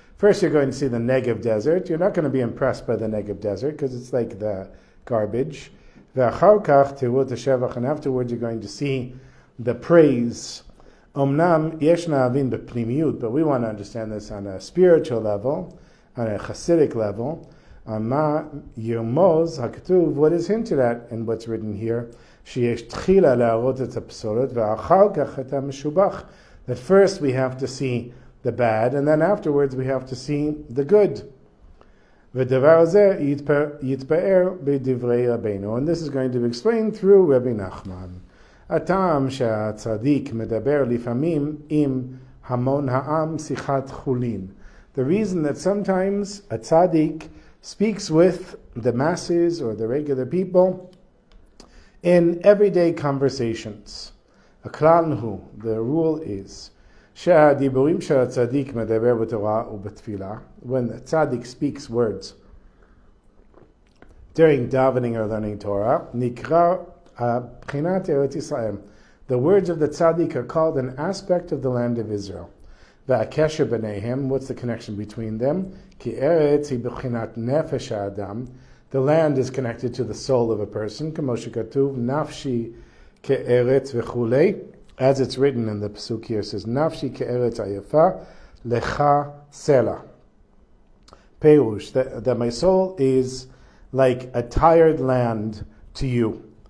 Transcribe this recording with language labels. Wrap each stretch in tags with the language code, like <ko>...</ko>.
<en>First you're going to see the Negev desert. You're not going to be impressed by the Negev desert, because it's like the garbage.</en> <he>ואחר כך תראו את השבח,</he> <en>and afterwards you're going to see the praise.</en> <he>אמנם יש להבין בפנימיות,</he> <en>but we want to understand this on a spiritual level, on a Hasidic level.</en> <he>מה ירמוז הכתוב,</he> <en>what is hinted at in what's written here,</en> <he>שיש תחילה להראות את הפסולת, ואחר כך את המשובח.</he> <en>That first we have to see the bad, and then afterwards we have to see the good.</en> <he>ודבר הזה יתפאר בדברי רבינו,</he> <en>and this is going to be explained through Rebbe Nachman.</en> <he>הטעם שהצדיק מדבר לפעמים עם המון העם שיחת חולין.</he> <en>The reason that sometimes a tzaddik speaks with the masses or the regular people in everyday conversations.</en> <he>הכלל הוא,</he> <en>the rule is,</en> <he>שהדיבורים של הצדיק מדבר בתורה ובתפילה,</he> <en>when the tzaddik speaks words during davening or learning Torah,</en> <he>נקרא בחינת ארץ ישראל.</he> <en>The words of the tzaddik are called an aspect of the land of Israel.</en> <he>והקשר ביניהם,</he> <en>what's the connection between them?</en> <he>כי ארץ היא בחינת נפש האדם.</he> <en>The land is connected to the soul of a person,</en> <he>כמו שכתוב, נפשי כארץ וכולי.</he> <en>As it's written in the pasuk here, it says,</en> <he>נפשי כארץ עייפה, לך סלע.</he> <en>Perush, that my soul is like a tired land to you.</en>